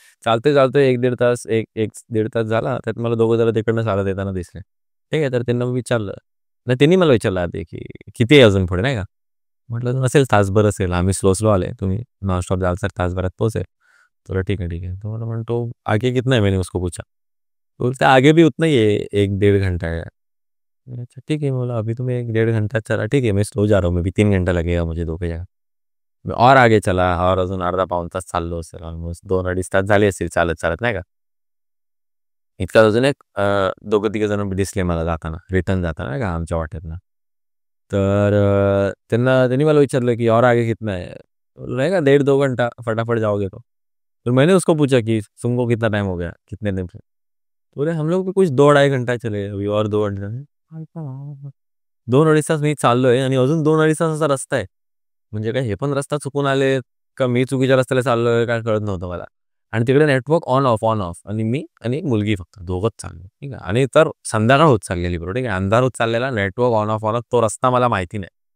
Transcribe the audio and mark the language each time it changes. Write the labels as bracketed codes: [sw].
[mr] चालते 1-1.5 तास, 1-1.5 तास झाला. त्यात मला दोघं जरा तिकडनं चालत येताना दिसले. ठीक आहे. तर त्यांना मी विचारलं, नाही त्यांनी मला विचारलं आधी की किती आहे अजून पुढे नाही का. म्हटलं नसेल, तासभर असेल, आम्ही स्लो आले, तुम्ही नॉनस्टॉप जाल सर तासभरात पोहोचेल. [hi] तो ठीक है ठीक है. [mr] तो मला म्हणतो [hi] आगे कितना है, मैंने उसको पूछा. तो बोलते आगे भी उतना ही है, 1-1.5 घंटा है. अच्छा ठीक है, बोला अभी तुम्हें 1-1.5 घंटा चला, ठीक है मैं स्लो जा रहा हूँ, मैं भी 3 घंटा लगेगा मुझे 2 जगह. [mr] मी [hi] और आगे चला, और [mr] अजून अर्धा पाऊण तास चाललो असेल, ऑलमोस्ट 2-2.5 तास झाले असतील चालत चालत नाही का. इतका अजून एक दोघं तिघं जण दिसले मला जाताना, रिटर्न जाताना नाही का आमच्या वाटेतनं. तर त्यांनी मला विचारलं की [hi] और आगे कितना है, नहीं का 1.5-2 घंटा फटाफट जाओगे तो. तो मैंने उसको पूछा कि तुमको कितना टाइम हो गया, कितने दिन से. बोले हम लोग भी कुछ 2-2.5 घंटा चले, अभी और 2 घंटे. [mr] 2-2.5 तास मी चाललोय, आणि अजून 2-2.5 तासाचा रस्ता आहे. म्हणजे काय हे पण रस्ता चुकून आले का, मी चुकीच्या रस्त्याला चाललोय काय कळत नव्हतं मला. आणि तिकडे नेटवर्क ऑन ऑफ, आणि मी आणि एक मुलगी फक्त दोघंच चाललो. ठीक आहे. आणि तर संध्याकाळ होत चाललेली बरोबर. ठीक आहे. अंधार होत चाललेला, नेटवर्क ऑन ऑफ, तो रस्ता मला माहिती नाही.